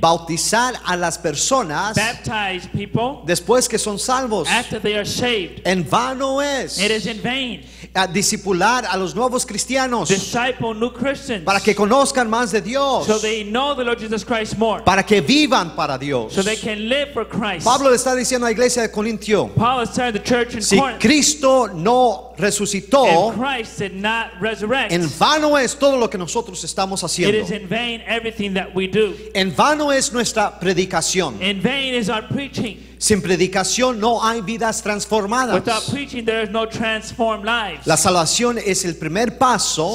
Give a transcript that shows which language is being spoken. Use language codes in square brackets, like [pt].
[es] bautizar a las personas [en] Baptize people [es] después que son salvos. [en] after they are saved. [es] En vano es [en] It is in vain. [es] discipular a los nuevos cristianos [en] Disciple new Christians [es] para que conozcan más de Dios, [en] so they know the Lord Jesus Christ more, [es] para que vivan para Dios. [en] so they can live for Christ. [es] Pablo le está diciendo a la iglesia de Corintio, [en] Paul is telling the church in [es] si [en] Corinth, [es] Cristo no resucitó, [en] if Christ did not resurrect, [es] en vano es todo lo que nosotros estamos [en] it is [es] haciendo. [en] in vain everything that we do. [es] En vano es nuestra predicación. [en] In vain is our preaching. [es] Sin predicación no hay vidas transformadas. [en] Without preaching, there is no transformed lives. [es] La salvación es el primer paso